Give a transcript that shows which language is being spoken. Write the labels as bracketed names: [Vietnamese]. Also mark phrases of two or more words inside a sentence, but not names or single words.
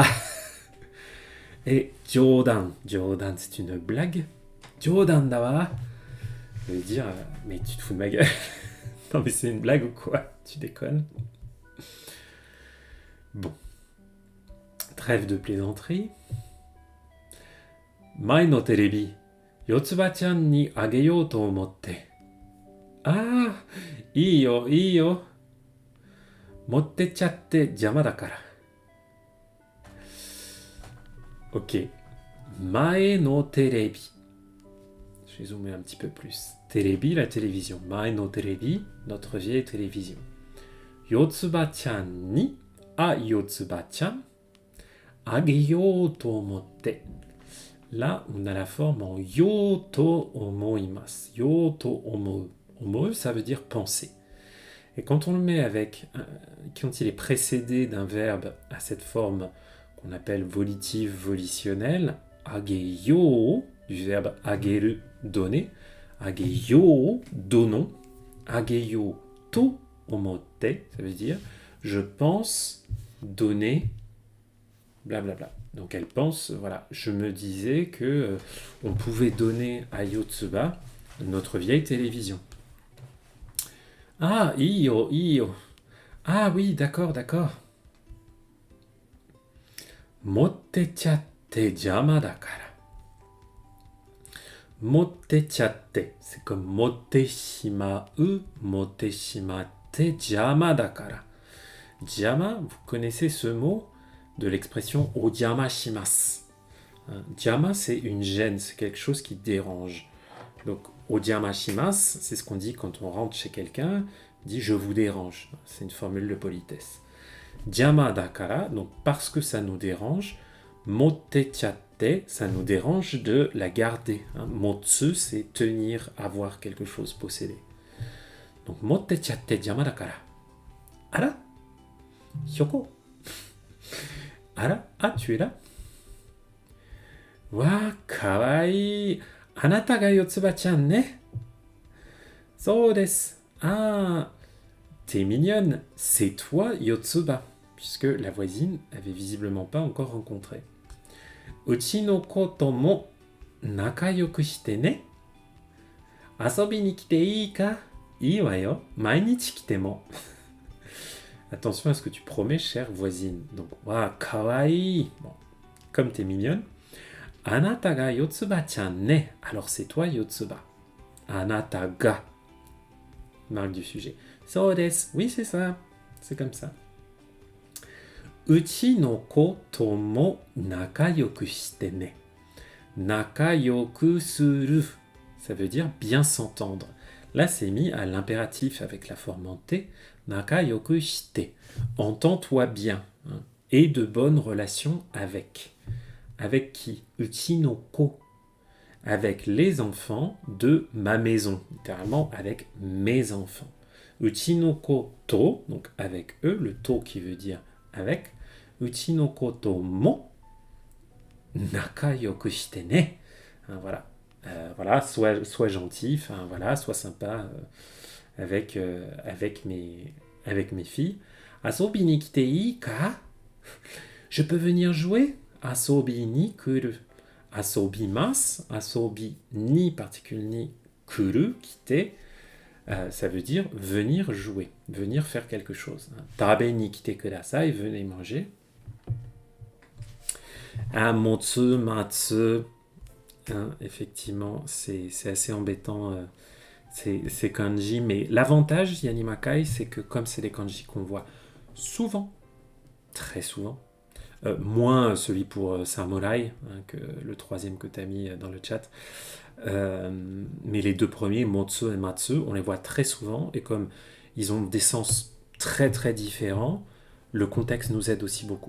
[French] Et Jodan c'est une blague. [Japanese] 冗談だわ. [French] Ça veut dire, mais tu te fous de ma gueule. Non mais c'est une blague ou quoi? Tu déconnes. Bon. Trêve de plaisanterie. [Japanese] 前のテレビ、よつばちゃんにあげようと思って. あ、いいよ. 持ってちゃって邪魔だから. Ok. 前のテレビ. [French] Je vais zoomer un petit peu plus. Terebi, la télévision. [Japanese] 前のテレビ, [French] notre vieille télévision. [Japanese] よつばちゃんに、あ、よつばちゃん、あげようと思って. [French] Là, on a la forme en [Japanese] ようと思います. ようと思う. Omou, [French] ça veut dire penser. Et quand on le met quand il est précédé d'un verbe à cette forme qu'on appelle volitive volitionnelle, ageyo, du verbe ageru, donner, ageyo, donnons, [Japanese] あげようと思って, [French] ça veut dire je pense donner, blablabla. Donc elle pense, voilà, je me disais que on pouvait donner à Yotsuba notre vieille télévision. Ah, iyo. Ah oui, d'accord. [Japanese] 持ってちゃって邪魔だから. [French] Motte-chatte, c'est comme motte-shimau, [Japanese] 持ってしまって邪魔だから. [French] Jama, vous connaissez ce mot de l'expression [Japanese] お邪魔します. [French] Jama, c'est une gêne, c'est quelque chose qui dérange. Donc, [Japanese] お邪魔します, [French] c'est ce qu'on dit quand on rentre chez quelqu'un, on dit je vous dérange. C'est une formule de politesse. [Japanese] 邪魔だから, [French] donc parce que ça nous dérange, motte-chatte, ça nous dérange de la garder. Motsu, c'est tenir, avoir quelque chose, posséder. [Japanese] Donc, 持ってちゃって邪魔だから。あら? ひょこ？あら? [French] Ah, tu es là? [Japanese] わ, かわいい. あなたがよつばちゃんね? そうです. [French] Ah, t'es mignonne, c'est toi Yotsuba, puisque la voisine avait visiblement pas encore rencontré. [Japanese] うちの子とも仲良くしてね. 遊びに来ていいか？いいわよ. 毎日来ても. [French] Attention à ce que tu promets, chère voisine. Donc, [Japanese] わ、かわいい. [French] Bon, comme t'es mignonne. [Japanese] あなたがよつばちゃんね. [French] Alors c'est toi Yotsuba. [Japanese] あなたが. [French] Marque du sujet. [Japanese] そうです. [French] Oui, c'est ça. C'est comme ça. [Japanese] うちの子とも仲良くしてね. 仲良くする. [French] Ça veut dire bien s'entendre. Là, c'est mis à l'impératif avec la forme en T. [Japanese] 仲良くして. [French] Entends-toi bien. Hein, et de bonnes relations avec. Avec qui? [Japanese] うちの子. [French] Avec les enfants de ma maison. Littéralement, avec mes enfants. [Japanese] うちの子と, [French] donc avec eux, le to qui veut dire avec. [Japanese] うちの子とも仲良くしてね. [French] Hein, voilà. Voilà, sois gentil, enfin voilà, sois sympa avec mes filles. [Japanese] 遊びに来ていいか? [French] Je peux venir jouer? [Japanese] 遊びに来る。遊びます、遊びに particule に来る、来て, [French] ça veut dire venir jouer, venir faire quelque chose. [Japanese] 食べに来てください, [French] venez manger. Ah, motsu, matsu, hein, effectivement, c'est assez embêtant ces kanji, mais l'avantage, Yanimakai, c'est que comme c'est des kanji qu'on voit souvent, très souvent, moins celui pour samouraï, hein, que le troisième que tu as mis dans le chat, mais les deux premiers, motsu et matsu, on les voit très souvent, et comme ils ont des sens très très différents, le contexte nous aide aussi beaucoup.